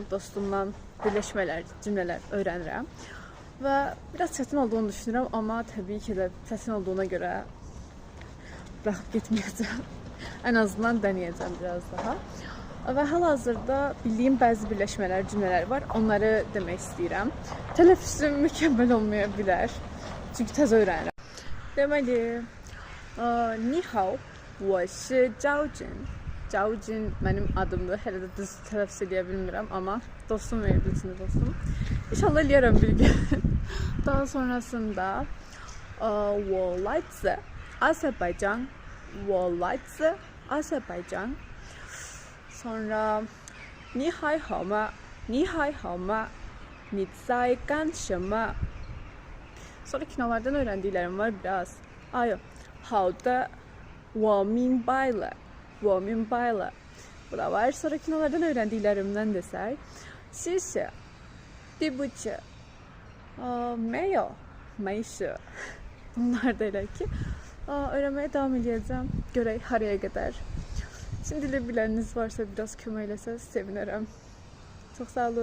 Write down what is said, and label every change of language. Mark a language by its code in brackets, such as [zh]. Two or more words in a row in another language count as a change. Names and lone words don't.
[az] Dostumdan birləşmələr, cümlələr öyrənirəm. Və biraz çətin olduğunu düşünürəm, amma təbii ki də çətin olduğuna görə buraxıb getməyəcəm. Ən azından denəyəcəm biraz daha. Və hal-hazırda bildiyim bəzi birləşmələr, cümlələr var. Onları demək istəyirəm. Tələffüzüm mükəmməl olmaya bilər. Çünki təzə öyrənirəm. Deməli, [zh] Ni hao, 我是 Zhao Jun. [az] Zhao Jun mənim adımdır. Hələ də düz tələffüz edə bilmirəm, amma dostum verdi üçün dostum. İnşallah eləyərəm bir gün. Daha sonrasında, [zh] 我来自 Azərbaycan. 我来自 Azərbaycan. Sonra, 你还好吗？你还好吗？你在干什么？ [tr] Sonra kinolardan öğrendiklerim var biraz. [zh] Ayo, 好的，我明白了，我明白了. [az] Bu da var. [tr] Sonra kinolardan öğrendiklerimden desək. [zh] 谢谢，对不起，没有，没事. [tr] Bunlar da elə ki, öğrenmeye devam edeceğim. [az] Görək haraya qədər. [tr] Şimdi de bileniniz varsa biraz [az] kömək eləsəz [tr] sevinirim. Çok sağ olun.